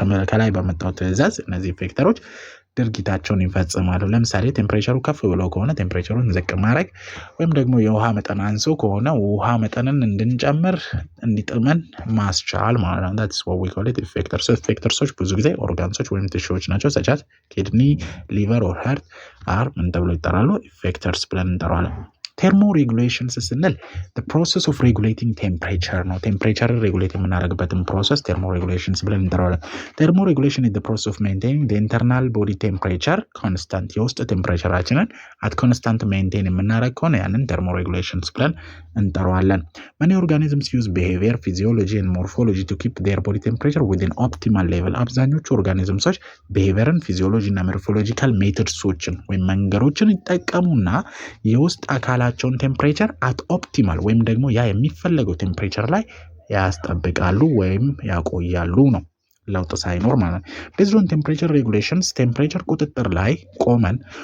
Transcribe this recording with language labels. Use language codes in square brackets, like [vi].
[am] ከላይ በመጣው ትዕዛዝ እነዚህ ኢፌክተሮች ድርጊታቸውን ይፈጽማሉ ለምሳሌ ቴምፕሬቸሩ ከፍ ብሎ ከሆነ ቴምፕሬቸሩን ዝቅ ማድረግ ወይም ደግሞ የውሃ መጠን አንሶ ከሆነ ውሃ መጠንን እንድንጨምር እንዲጥመን ማስቻል ማለት ነው [en] that's what we call it effectors [am] so effectors ብዙ ጊዜ ኦርጋንሶች ወይም ቲሹዎች ናቸው [en] such as kidney liver or heart are [am] ምን ተብሎ ይጠራሉ effectors ብለን እንጠራለን [en] Thermoregulations ስንል the process of regulating temperature ነው። [am] ቴምፕሬቸር ሬጉሌት የምናደርግበትን ፕሮሰስ [en] thermoregulations ብለን እንጠራዋለን። Thermoregulation is the process of maintaining the internal body temperature constant [am] የውስጥ ቴምፕሬቸራችንን [en] at constant maintain [am] የምናደርግ ከሆነ ያንን [en] thermoregulations ብለን እንጠራዋለን። Many organisms use behavior, physiology and morphology to keep their body temperature within optimal level. [am] አብዛኞቹ ኦርጋኒዝምሶች behavioርን ፊዚዮሎጂ እና ሞርፎሎጂካል ሜተድሶችን ወይም መንገዶችን ይጠቀሙና የውስጥ አካላቸውን ቴምፕሬቸር at optimal ወይም ደግሞ ያ የሚፈለገው ቴምፕሬቸር ላይ ያስጠብቃሉ ወይም ያቆያሉ ነው። ለውጥ ሳይኖር ማለት ነው። [en] based on temperature regulations [am] ቴምፕሬቸር ቁጥጥር ላይ ቆመን